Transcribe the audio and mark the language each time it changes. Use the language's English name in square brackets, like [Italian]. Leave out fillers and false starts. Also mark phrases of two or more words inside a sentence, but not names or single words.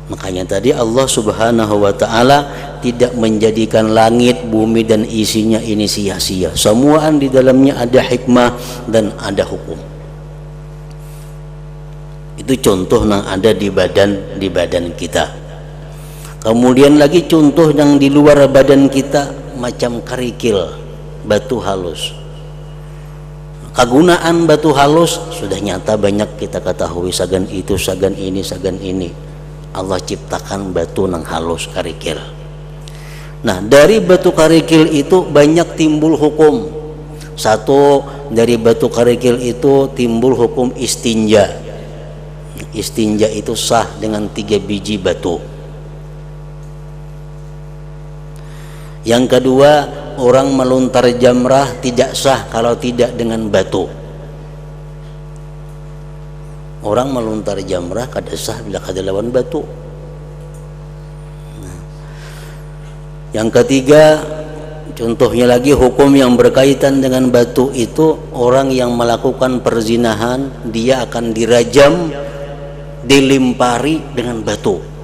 [Indonesian] Makanya tadi Allah [Arabic] Subhanahu wa ta'ala [Indonesian] tidak menjadikan langit, bumi dan isinya ini sia-sia. Semuaan di dalamnya ada hikmah dan ada hukum. Itu contoh yang ada di badan kita. Kemudian lagi contoh yang di luar badan kita, macam kerikil, batu halus. [Banjar] Kegunaan batu halus sudah nyata banyak kita ketahui, sagan itu, sagan ini, sagan ini. [Indonesian] Allah ciptakan batu nang halus kerikil. Nah, dari batu kerikil itu banyak timbul hukum. Satu, dari batu kerikil itu timbul hukum istinja. Istinja itu sah dengan 3 biji batu. Yang kedua, orang melontar jamrah tidak sah kalau tidak dengan batu. [Banjar] Orang melontar jamrah kada sah bila kada lawan batu. [Indonesian] Nah. Yang ketiga, contohnya lagi hukum yang berkaitan dengan batu itu, orang yang melakukan perzinahan dia akan dirajam, dilimpari dengan batu.